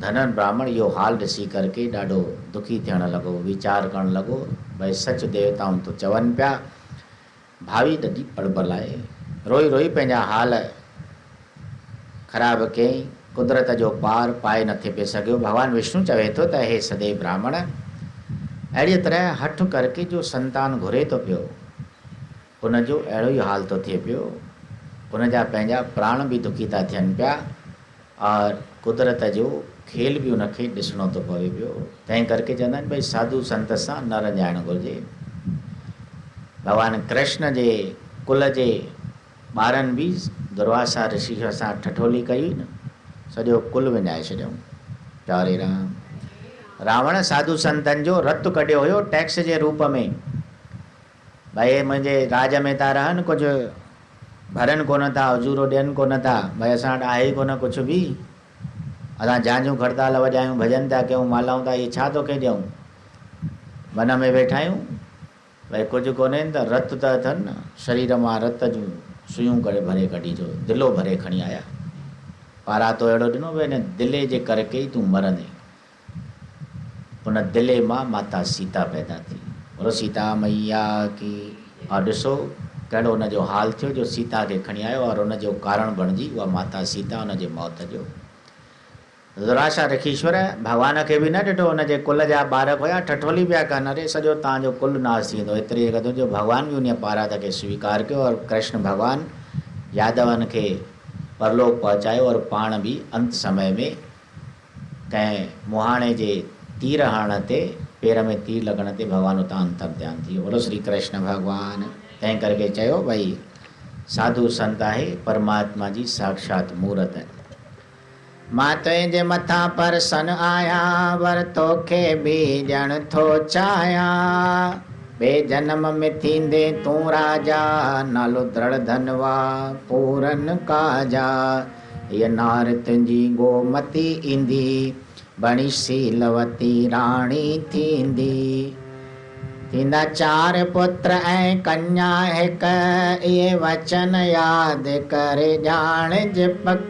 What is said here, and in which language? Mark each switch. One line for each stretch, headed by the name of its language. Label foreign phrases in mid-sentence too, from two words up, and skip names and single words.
Sindhi: धनन ब्राह्मण इहो हाल ॾिसी करके ॾाढो दुखी थियणु लॻो, वीचार करणु लॻो, भई सच देवताऊं तो चवनि पिया। भावी ॾाढी बड़बड़ आहे, रोई रोई पंहिंजा हाल ख़राबु कयईं। कुदरत जो पार पाए नथे पिए सघियो। भॻवानु विष्णु चवे थो त हे सदैव ब्राह्मण, अहिड़ीअ तरह हठ करके जो संतान घुरे थो पियो, उनजो अहिड़ो ई हाल थो थिए पियो। उनजा पंहिंजा प्राण बि दुखी था थियनि पिया और कुदरत जो खेल बि उनखे ॾिसणो थो पवे पियो। तंहिं करके चवंदा आहिनि भई साधु संत सां न रंजाइणु घुरिजे। भॻवानु कृष्ण जे कुल जे ॿारनि बि दुर्वासा ऋषि सां ठठोली कई न, सॼो कुल विञाए छॾियऊं। चारे राम। रावण साधु संतनि जो रतु कढियो हुयो टैक्स जे रूप में। भई मुंहिंजे राज में था रहनि, कुझु भरनि कोन था, उजूरो ॾियनि कोन था, भई असां वटि आहे ई कोन कुझु बि। असां झांझूं खड़ताल वॼायूं, भॼन था कयूं, मालाऊं था, इहे छा तोखे ॾियूं? वन में वेठा आहियूं, भई कुझु कोन्हे त रत त अथनि न, शरीर मां रत जूं सुयूं करे भरे कढी जो दिलो भरे खणी आया। पारा तो अहिड़ो ॾिनो, भई हिन दिले जे करके ई तूं मरंदे। उन दिले मां माता सीता पैदा थी।
Hindi: बोलो सीता मैया की।
Sindhi: और ॾिसो कहिड़ो हुनजो हाल थियो जो सीता खे खणी आयो और हुनजो कारण बणिजी उहा माता सीता हुनजे मौत जो। दुराशा ऋषीश्वर भॻवान खे बि न ॾिठो, हुनजे कुल जा ॿार हुया, ठठोली पिया कनि, अरे सॼो तव्हांजो कुल नाश थींदो। एतिरी क़दुरु जो भॻवान बि उन पारात खे स्वीकार कयो और कृष्ण भॻवान यादवनि खे परलोक पहुचायो और पाण बि अंत समय में कंहिं मुहाणे जे तीर हणण ते, पेर में तीर लॻण ते भॻवानु उतां अंतर ध्यान थी वियो। बोलो श्री कृष्ण भॻवान। तंहिं करके चयो भई साधु संत आहे परमात्मा जी साक्षात मूर्त। मां तुंहिंजे मथां परसन आया, वर तोखे बि ॼण थो चाहियां। ॿिए जन्म में थींदे तूं राजा, नालो दृढ़ धनवा पूरन काजा। हीअ नार तुंहिंजी गोमती ईंदी, बणी शीलवती राणी थींदी। थींदा 4 पुत्र ऐं कन्या हिक, इहे वचन यादि करे ॼाण पक।